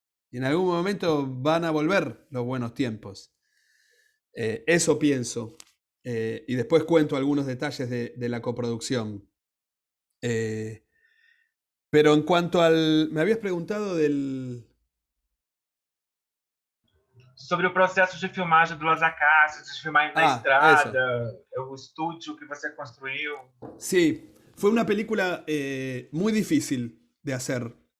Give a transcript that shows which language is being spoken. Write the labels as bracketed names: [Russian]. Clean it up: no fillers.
[Spanish] Y en algún momento van a volver los buenos tiempos. Eso pienso. Y después cuento algunos detalles de la coproducción. Pero en cuanto al... Me habías preguntado del... [Portuguese] sobre o processo de filmagem do Las Acacias, de filmar na estrada, o estúdio que você construiu. [Spanish] Sí, fue una película muy difícil de hacer.